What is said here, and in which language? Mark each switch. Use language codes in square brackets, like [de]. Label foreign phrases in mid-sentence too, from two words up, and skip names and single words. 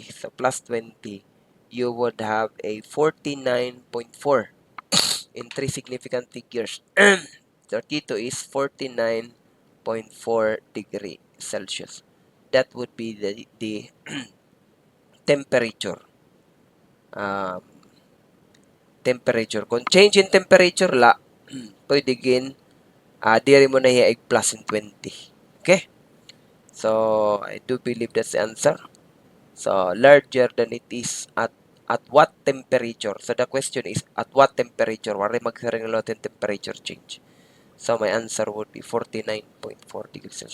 [en] So plus 20, you would have a 49.4 in three significant figures. 32 is 49.4 degree Celsius. That would be the temperature. Um, temperature. [war] Kung [en] change in temperature [war] la, pwede gin, diri mo na i plus in 20. Okay? [en] So, I do believe that's the answer. So, larger than it is at what temperature? So, the question is, at what temperature? [war] Wari magsaring natin [en] temperature change. So, my answer would be 49.4 degrees Celsius.